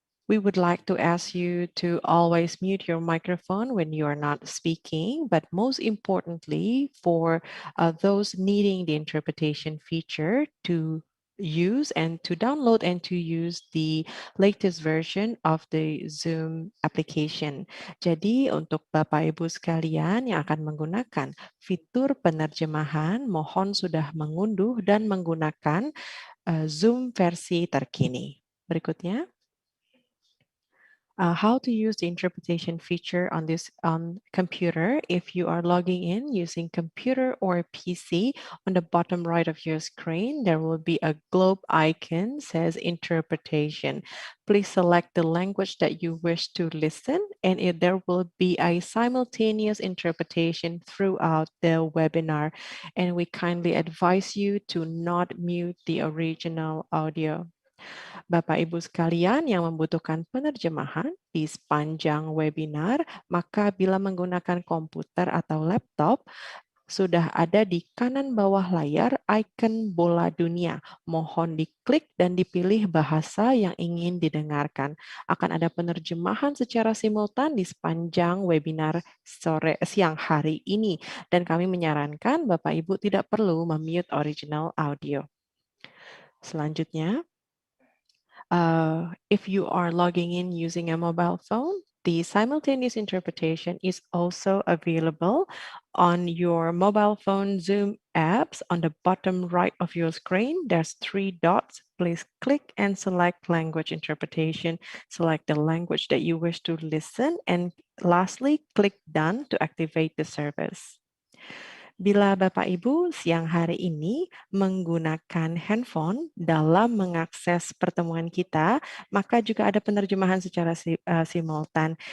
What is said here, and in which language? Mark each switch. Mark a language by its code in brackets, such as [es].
[en] We would like to ask you to always mute your microphone when you are not speaking, but most importantly, for those needing the interpretation feature, to use and to download and to use the latest version of the Zoom application. [id] Jadi untuk Bapak Ibu sekalian yang akan menggunakan fitur penerjemahan, mohon sudah mengunduh dan menggunakan Zoom versi terkini. Berikutnya. [en] How to use the interpretation feature on this computer. If you are logging in using computer or PC, on the bottom right of your screen, there will be a globe icon says interpretation. Please select the language that you wish to listen, and there will be a simultaneous interpretation throughout the webinar. And we kindly advise you to not mute the original audio. [id] Bapak Ibu sekalian yang membutuhkan penerjemahan di sepanjang webinar, maka bila menggunakan komputer atau laptop, sudah ada di kanan bawah layar icon bola dunia. Mohon diklik dan dipilih bahasa yang ingin didengarkan. Akan ada penerjemahan secara simultan di sepanjang webinar siang hari ini. Dan kami menyarankan Bapak Ibu tidak perlu memute original audio. Selanjutnya, [en] if you are logging in using a mobile phone, the simultaneous interpretation is also available on your mobile phone Zoom apps. On the bottom right of your screen, there's 3 dots. Please click and select language interpretation. Select the language that you wish to listen. And lastly, click done to activate the service. [id] Bila Bapak Ibu siang hari ini menggunakan handphone dalam mengakses pertemuan kita, maka juga ada penerjemahan secara simultan.